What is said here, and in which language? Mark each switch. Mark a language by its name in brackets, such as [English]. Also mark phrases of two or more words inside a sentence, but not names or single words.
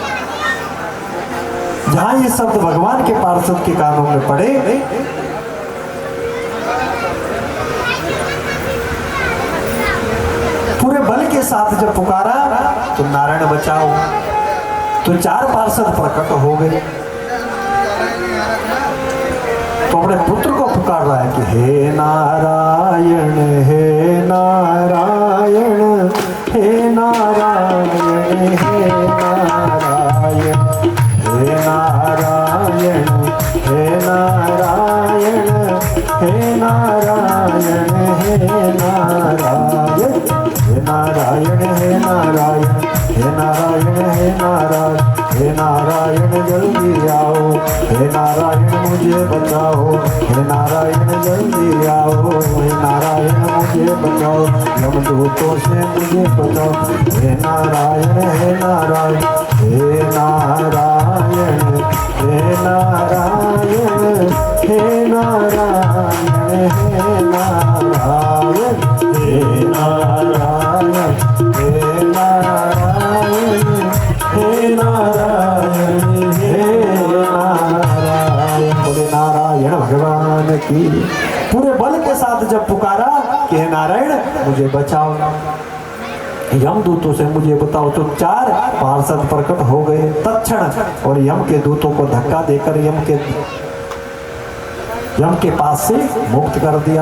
[Hindi] जहां ये शब्द भगवान के पार्षद के कानों में पड़े, पूरे बल के साथ जब पुकारा तो नारायण बचाओ, तो 4 पार्षद प्रकट हो गए। तो अपने पुत्र को पुकार रहा है कि हे नारायण, हे नारायण, हे नारायण, हे नारायण, हे नारायण, हे नारायण, हे नारायण, हे नारायण, हे नारायण, हे नारायण, हे नारायण, हे नारायण, हे नारायण जल्दी आओ, हे नारायण मुझे बचाओ, हे नारायण जल्दी आओ, हे नारायण मुझे बचाओ, यमदूतों से मुझे बचाओ, हे नारायण, हे नारायण, हे नारायण, हे नारायण, हे नारायण, हे नारायण, हे नारायण, हे नारायण, हे नारायण, हे नारायण। बोले नारायण भगवान की। पूरे बल के साथ जब पुकारा कि हे नारायण मुझे बचाओ, यमदूतों से मुझे बताओ, तो 4 पार्षद प्रकट हो गए तत्क्षण, और यम के दूतों को धक्का देकर यम के पास से मुक्त कर दिया।